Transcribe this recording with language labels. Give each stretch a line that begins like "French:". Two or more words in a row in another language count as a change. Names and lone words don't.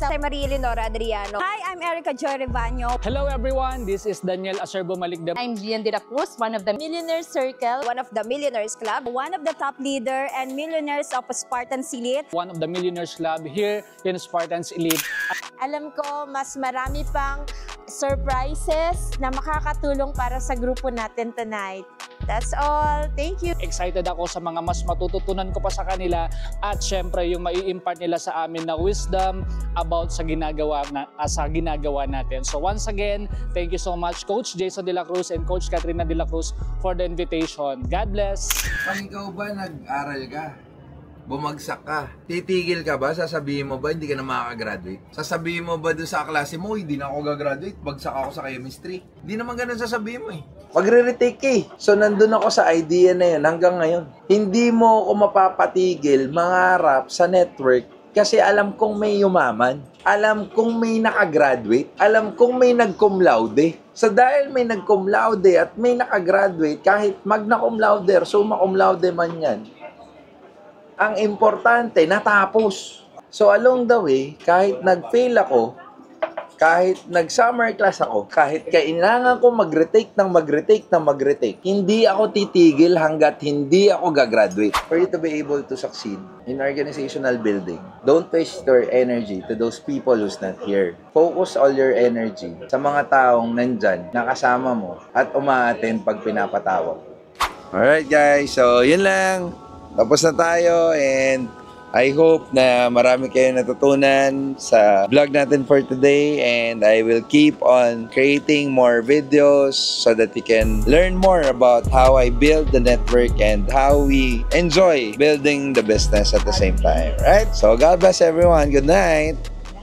English: I'm Maria Leonora Adriano. Hi, I'm Erica Joy Rebaño. Hello everyone, this is Daniel Acerbo Maligdam. I'm Gian de la Cruz, one of the Millionaire Circle, one of the Millionaires Club, one of the top leader and millionaires of Spartans Elite. One of the Millionaires Club here in Spartans Elite.
Filipino: Alam ko, mas marami pang surprises na makakatulong para sa grupo natin tonight.
English: That's all. Thank you.
Filipino: Excited ako sa mga mas matututunan ko pa sa kanila at syempre yung mai-impart nila sa amin na wisdom about sa ginagawa natin.
English: So once again, thank you so much Coach Jason de la Cruz and Coach Katrina de la Cruz for the invitation. God bless!
Filipino: Pag ikaw ba nag-aral ka, bumagsak ka, titigil ka ba? Sasabihin mo ba hindi ka na makakagraduate? Sasabihin mo ba doon sa klase mo, hindi na ako gagraduate, bagsak ako sa chemistry? Hindi naman ganun sasabihin mo eh. Magre-retake eh. So nandun ako sa idea na yun hanggang ngayon. Hindi mo ako mapapatigil mangarap sa network kasi alam kong may yumaman. Alam kong may nakagraduate. Alam kong may nag-cum laude. So dahil may nag-cum laude at may nakagraduate, kahit magna cum laude or summa cum laude man yan, ang importante, natapos.
English: So along the way,
Filipino: kahit nag-fail ako, kahit nag-summer class ako, kahit kailangan ko mag-retake, hindi ako titigil hanggat hindi ako gagraduate.
English: For you to be able to succeed in organizational building, don't waste your energy to those people who's not here. Focus all your energy
Filipino: sa mga taong nandyan, nakasama mo, at umaattend pag pinapatawag.
English: Alright guys, so
Filipino: yun lang. Tapos na tayo
English: and I hope
Filipino: na marami kayong natutunan sa vlog natin
English: for today and I will keep on creating more videos so that you can learn more about how I build the network and how we enjoy building the business at the same time, right? So God bless everyone. Good night.